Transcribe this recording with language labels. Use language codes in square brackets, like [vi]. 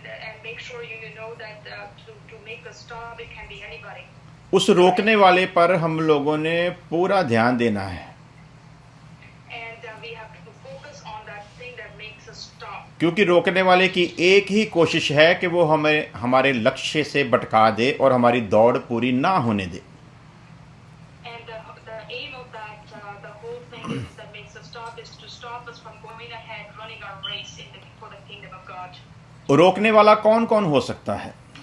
[en] And make sure you know that to make the stop, it can be anybody. [hi] उस रोकने वाले पर हम लोगों ने पूरा ध्यान देना है, [en] And we have to focus on that thing that makes us stop. [hi] क्योंकि रोकने वाले की एक ही कोशिश है कि वो हमें हमारे लक्ष्य से भटका दे और हमारी दौड़ पूरी ना होने दे। [en] And the aim of that, the whole thing is that makes us stop is to stop us from going ahead, running our race for the kingdom of God. [hi] रोकने वाला कौन कौन हो सकता है?